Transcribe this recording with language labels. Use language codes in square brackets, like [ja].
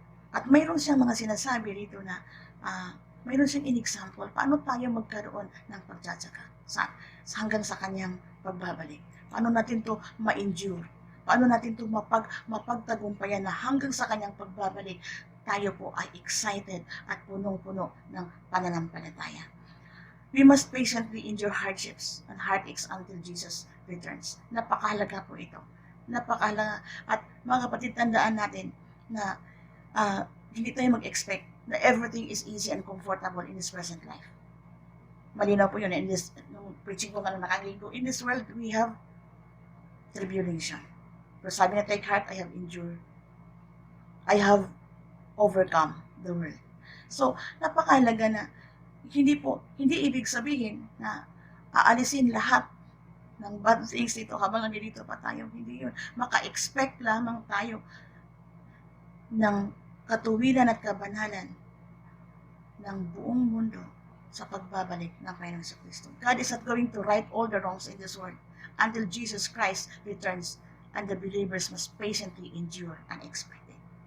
[tl] At mayroon siyang mga sinasabi rito na mayroon siyang in-example paano tayo magkaroon ng pagtsatsaga hanggang sa kanyang pagbabalik. Paano natin to ma-endure? Paano natin to mapagtagumpayan na hanggang sa kanyang pagbabalik tayo po ay excited at punong-puno ng pananampalataya. [en] We must patiently endure hardships and heartaches until Jesus returns. [tl] Napakahalaga po ito. Napakahalaga. At mga kapatid, tandaan natin na hindi tayo mag-expect na [en] everything is easy and comfortable in this present life. [tl] Malinaw po yun. Nung preaching ko kanina nakaligo, [en] in this world, we have tribulation. [tl] Pero sabi na, [en] take heart, I have endured. I have overcome the world. [tl] So, napakahalaga na hindi ibig sabihin na aalisin lahat ng bad things dito habang nandito pa tayo. Hindi yun. Maka-expect lamang tayo ng katuwiran at kabanalan ng buong mundo sa pagbabalik ng Panginoon sa Kristo. [en] God is not going to right all the wrongs in this world until Jesus Christ returns, and the believers must patiently endure and expect it.